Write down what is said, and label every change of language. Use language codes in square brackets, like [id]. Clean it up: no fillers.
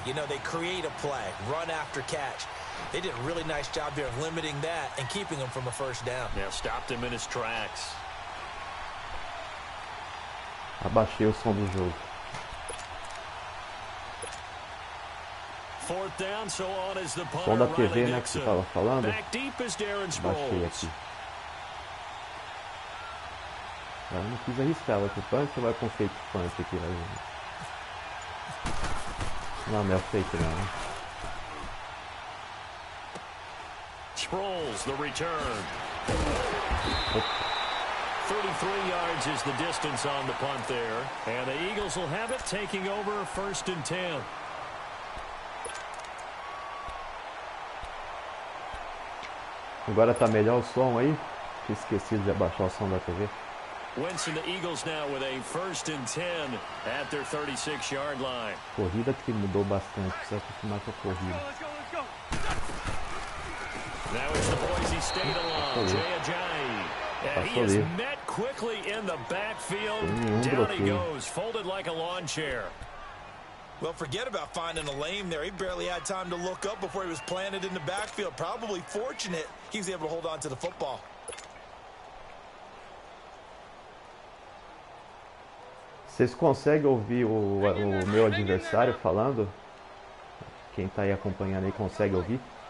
[en] You know, they create a play, run after catch. They did a really nice job there of limiting that and keeping him from a first down. Yeah, stopped him in his tracks. [pt] Abaixei o som do jogo. [en] 4th down, so on is the punter. [pt] Som da TV, né, que você tava falando. [en] Back deep is Darren [pt] Baixei aqui. Eu não quis arriscar, vai pro punch ou vai com fake punch aqui, né? Não, não é fake não. [en] Sproles, the return. 33 yards is the distance on the punt there. And the Eagles will have it, taking over 1st and 10. [pt] Agora tá melhor o som aí? Tinha esquecido de abaixar o som da TV. [en] Wentz and the Eagles now with a 1st and 10 at their 36-yard line. [pt] Corrida que mudou bastante, precisa acostumar com a corrida. [en] Now it's the Boise State along, Jay Ajayi. And he is met quickly in the backfield. Down he goes, folded like a lawn chair. Well, forget about finding a lane there. He barely had time to look up before he was planted in the backfield. Probably fortunate he was able to hold on to the football. [pt] Vocês conseguem ouvir o meu adversário falando? Quem tá aí acompanhando aí consegue ouvir?